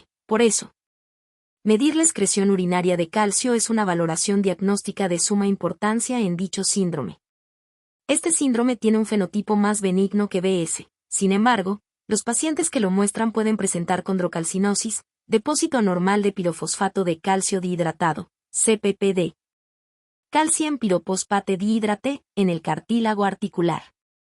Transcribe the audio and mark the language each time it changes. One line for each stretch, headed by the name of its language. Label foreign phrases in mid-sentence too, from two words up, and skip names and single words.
Spanish: Por eso, medir la excreción urinaria de calcio es una valoración diagnóstica de suma importancia en dicho síndrome. Este síndrome tiene un fenotipo más benigno que BS. Sin embargo, los pacientes que lo muestran pueden presentar condrocalcinosis, depósito anormal de pirofosfato de calcio dihidratado, CPPD.
English: Calcium pyrophosphate dihydrate,
Spanish: en el cartílago articular.